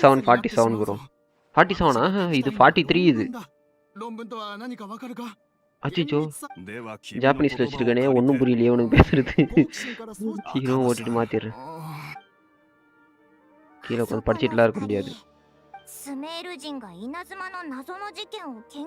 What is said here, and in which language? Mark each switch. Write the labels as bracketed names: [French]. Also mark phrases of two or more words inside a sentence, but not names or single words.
[Japanese] 47 になってしまう 47 ぞ [Tamil] bro. 47 இது 43 இது. [Japanese] 論文とは何かわかるか？ [Tamil] அச்சோ [Japanese] では君の [Tamil] ஜாப்பனீஸ்ல [Japanese] 言葉を [Tamil] வச்சிருக்கனே [Japanese] 借りて [Tamil] ஒன்றும் புரியலையே உனக்கு பேசுறது. [Japanese] 好奇心からそう [Tamil] சீக்கிரம் ஓட்டிட்டு மாத்திடுறேன். கீழே உட்காந்து படிச்சிட்டுலாம் இருக்க முடியாது. [Japanese] スメール人が稲妻の謎の事件を研究。